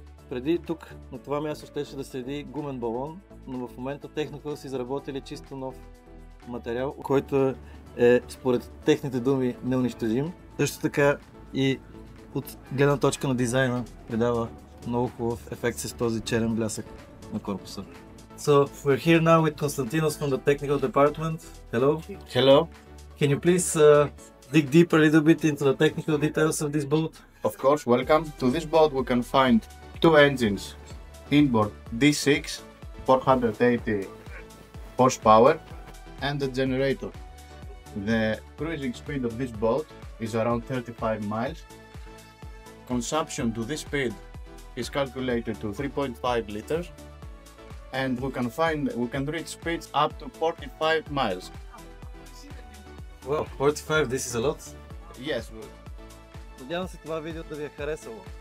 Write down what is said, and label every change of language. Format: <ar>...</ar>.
<bg>Преди тук на това място щеше да седи гумен балон, но в момента Technohull са изработили чисто нов материал, който е според техните думи неунищожим. Също така и от гледна точка на дизайна придава много хубав ефект с този черен блясък на корпуса.</bg> <en>So we're here now with Konstantinos from the technical department. Hello. Hello. Can you please dig deeper a little bit into the technical details of this boat? Of course, welcome. To this boat we can find two engines. Inboard D6, 480 horsepower, and the generator. The cruising speed of this boat is around 35 miles. Consumption to this speed is calculated to 3.5 liters. And we can reach speeds up to 45 miles. Wow, 45, this is a lot. Yes.</en> <bg>Надявам се това видео да ви е харесало.</bg>